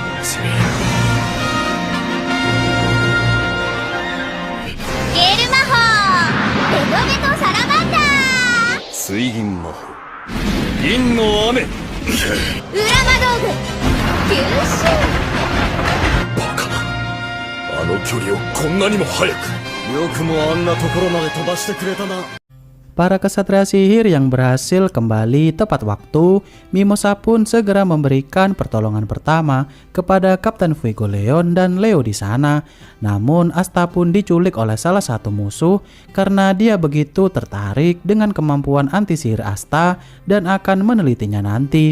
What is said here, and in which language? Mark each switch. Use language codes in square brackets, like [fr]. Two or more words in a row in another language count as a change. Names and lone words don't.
[ja] ゲール魔法ベトベトサラマンダー水銀魔法銀の雨。裏魔道具吸収バカな。あの距離をこんなにも早く。よくもあんなところまで飛ばしてくれたな。 [id] Para kesatria sihir yang berhasil kembali tepat waktu, Mimosa pun segera memberikan pertolongan pertama kepada Kapten Fuegoleon dan Leo di sana. Namun Asta pun diculik oleh salah satu musuh karena dia begitu tertarik dengan kemampuan anti sihir Asta dan akan menelitinya nanti.